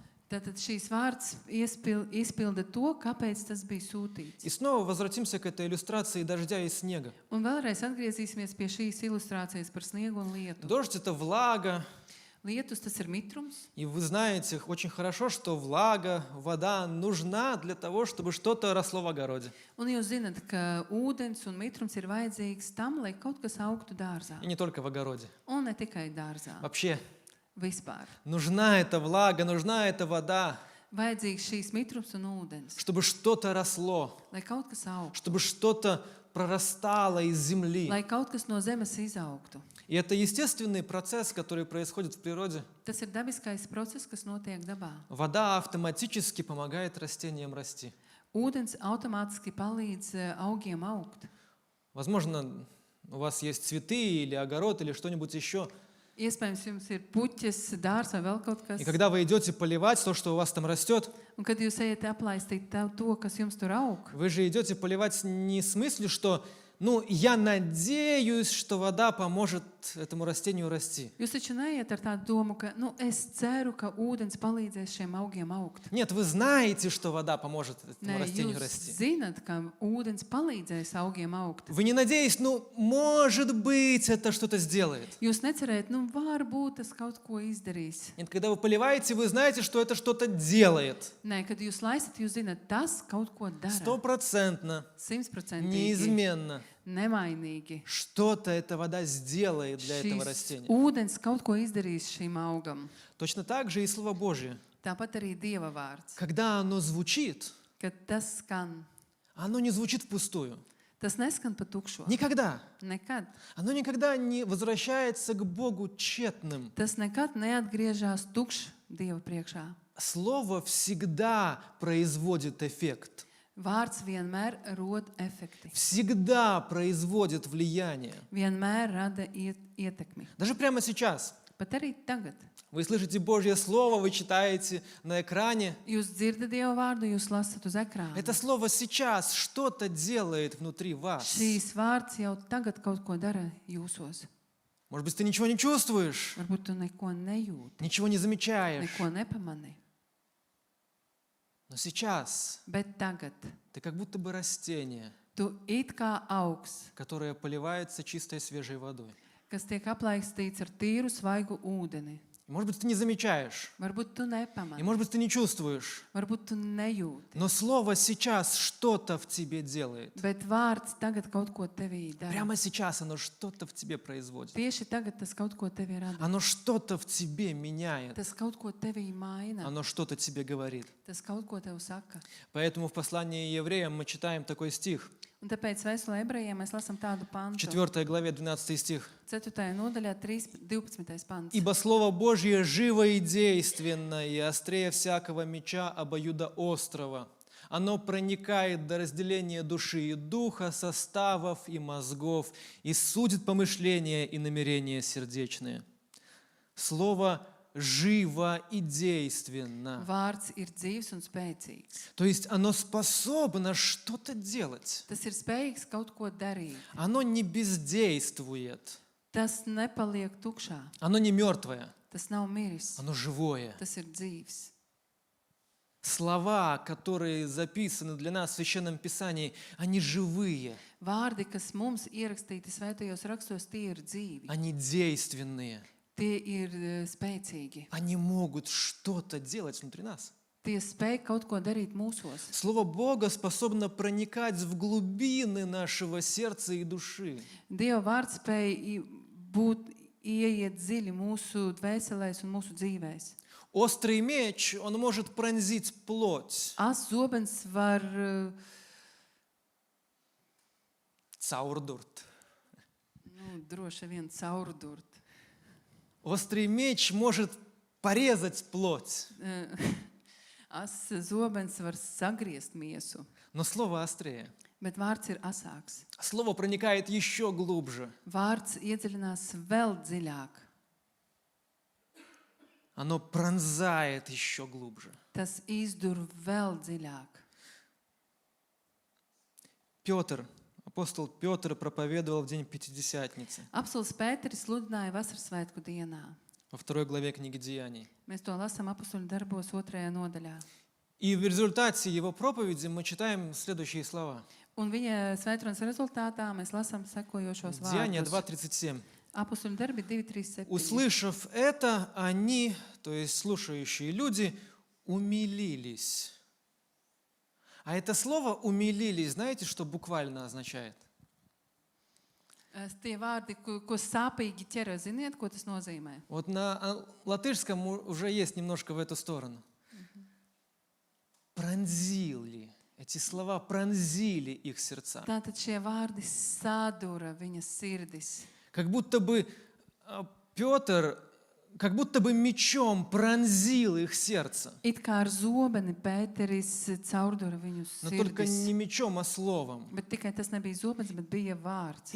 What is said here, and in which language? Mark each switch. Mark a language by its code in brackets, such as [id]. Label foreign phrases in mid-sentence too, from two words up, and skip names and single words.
[lv] Tātad šīs vārds izpilda to, kāpēc tas bija sūtīts. [ru] И снова возвратимся к этой иллюстрации дождя и снега. [lv] Un vēlreiz atgriezīsimies pie šīs ilustrācijas par sniegu un lietu. [ru] Дождь – это влага, [lv] Lietus tas ir mitrums, [ru] и вы знаете очень хорошо, что влага, вода нужна для того, чтобы что-то росло в огороде. [lv] un jūs zināt, ka ūdens un mitrums ir vajadzīgs tam, lai kaut kas augtu dārzā. [ru] И не только в огороде. [lv] Un ne tikai dārzā, [ru] Вообще, [lv] vispār. [ru] нужна эта влага, нужна эта вода, [lv] Vajadzīgs šīs mitrums un ūdens, [ru] чтобы что-то росло, [lv] lai kaut kas augtu, [ru] чтобы что-то прорастало из земли. [lv] lai kaut kas no zemes izaugtu. [ru] И это естественный процесс, который происходит в природе. [lv] Tas ir dabiskais process, kas notiek dabā. [ru] Вода автоматически помогает растениям расти. [lv] Ūdens automātiski palīdz augiem augt. [ru] Возможно, у вас есть цветы или огород или что-нибудь еще. [lv] Iespējams, jums ir puķis, dārs vai vēl kaut kas. [ru] И когда вы идете поливать то, что у вас там растет, [lv] Un kad jūs ejat aplaistīt to, kas jums tur aug, [ru] вы же идете поливать не с мыслью, что я надеюсь, что вода поможет этому растению расти. [lv] jūs taču neiet ar tādu domu, ka es ceru, ka ūdens palīdzēs šiem augiem augt. [ru] Нет, вы знаете, что вода поможет этому [lv] Nē, [ru] растению [lv] jūs [ru] расти. [lv] zinat, ka ūdens palīdzēs augiem augt. [ru] Вы не надеетесь, может быть, это что-то сделает. [lv] Jūs necerējat, varbūt tas kaut ko izdarīs. [ru] Нет, когда вы поливаете, вы знаете, что это что-то делает. [lv] Nē, kad jūs laisat, jūs zinat, tas kaut ko dara. 100%, 100%, [ru] неизменно. [lv] nemainīgi. [ru] Что-то эта вода сделает для этого [lv] Šīs [ru] растения. [lv] ūdens kaut ko izdarīs šīm augam. [ru] Точно так же и Слово Божье. [lv] Tāpat arī Dieva vārds. [ru] Когда оно звучит, [lv] Kad tas skan, [ru] оно не звучит впустую. [lv] tas neskan pa tukšo. [ru] Никогда. [lv] Nekad. [ru] Оно никогда не возвращается к Богу тщетным. [lv] Tas nekad neatgriežas tukšs Dieva priekšā. [ru] Слово всегда производит эффект. [lv] Vārds vienmēr rod efekti. [ru] Всегда производит влияние. [lv] Vienmēr rada ietekmi. [ru] Даже прямо сейчас. [lv] Pat arī tagad. [ru] Вы слышите Божье Слово, вы читаете на экране. [lv] Jūs dzirdat Dieva vārdu, jūs lasat uz ekrāna. [ru] Это Слово сейчас что-то делает внутри вас. [lv] Šīs vārds jau tagad kaut ko dara jūsos. [ru] Может быть, ты ничего не чувствуешь, [lv] Varbūt tu neko nejūti, [ru] ничего не замечаешь. [lv] neko nepamani. [ru] Но сейчас [lv] Bet tagad [ru] ты как будто бы растение, [lv] tu it kā augs, [ru] которое поливается чистой свежей водой. [lv] kas tiek aplaistīts ar tīru svaigu ūdeni. [ru] И, может быть, ты не замечаешь. [lv] Varbūt tu [ru] И, [lv] nepamani, [ru] может быть, ты не чувствуешь. [lv] varbūt tu nejūti. [ru] Но Слово сейчас что-то в тебе делает. [lv] Bet vārds tagad kaut ko tevī dara. [ru] Прямо сейчас оно что-то в тебе производит. [lv] Tieši tagad tas kaut ko tevī rada. [ru] Оно что-то в тебе меняет. [lv] Tas kaut ko tevī maina. [ru] Оно что-то тебе говорит. [lv] Tas kaut ko tev saka. [ru] Поэтому в послании евреям мы читаем такой стих. [lv] Un tāpēc vēstulē ebrejiem mēs lasām tādu [ru] В [lv] pantu. [ru] 4 главе 12 стих. [lv] 4. nodaļā 12. pants. [ru] «Ибо Слово Божье живо и действенно, и острее всякого меча обоюдоострого. Оно проникает до разделения души и духа, составов и мозгов, и судит помышления и намерения сердечные». Слово живо и действенно. [lv] Vārds ir dzīvs un spēcīgs. [ru] То есть оно способно что-то делать. [lv] Tas ir spējīgs kaut ko darīt. [ru] Оно не бездействует. [lv] Tas nepaliek tukšā. [ru] Оно не мертвое. [lv] Tas nav miris. [ru] Оно живое. [lv] Tas ir dzīvs. [ru] Слова, которые записаны для нас в Священном Писании, они живые, [lv] Vārdi, kas mums ierakstīti svētajos rakstos, tie ir dzīvi. [ru] они действенные. [lv] Tie ir spēcīgi. [ru] Они могут что-то делать внутри нас. [lv] Tie spēj kaut ko darīt mūsos. [ru] Слово Бога способно проникать в глубины нашего сердца и души. [lv] Dieva vārds spēj ieiet dziļi mūsu dvēselēs un mūsu dzīvēs. [ru] Острый меч, он может пронзить плоть. [lv] Ās zobens var Цаурдурт. droši vien caurdurt. [ru] Острый меч может порезать плоть, [lv] Ās zobens var sagriezt miesu, [ru] но слово острее. [lv] bet vārds ir asāks. [ru] Слово проникает еще глубже. [lv] Vārds iedziļinās vēl dziļāk. [ru] Оно пронзает еще глубже. [lv] Tas izdur vēl dziļāk. [ru] Петр, апостол Петр проповедовал в день Пятидесятницы [lv] Apsols Pēteris sludināja Vasarsvētku dienā. [ru] во 2 главе книги Деяний. [lv] Mēs to lasām Apostoļu darbos 2. nodaļā. [ru] И в результате его проповеди мы читаем следующие слова. [lv] Un viņa svētdienas rezultātā mēs lasām sekojošos [ru] Деяния [lv] vārdus. 2:37. Apostoļu darbi 2:37. [ru] Услышав это, они, то есть слушающие люди, умилились. А это слово «умилились», знаете, что буквально означает? [lv] Tie vārdi, ko sāpīgi ķera, ziniet, ko tas nozīmē? [ru] Вот на латышском уже есть немножко в эту сторону. Пронзили. Эти слова пронзили их сердца. [lv] Tātad šie vārdi sadūra viņas sirdis. [ru] Как будто бы Петр, как будто бы мечом пронзил их сердце. [lv] It kā ar zobeni Pēteris caurdura viņu [ru] Но только [lv] sirdis. [ru] не мечом, а словом. [lv] Bet tikai tas nebija zobens, bet bija vārds.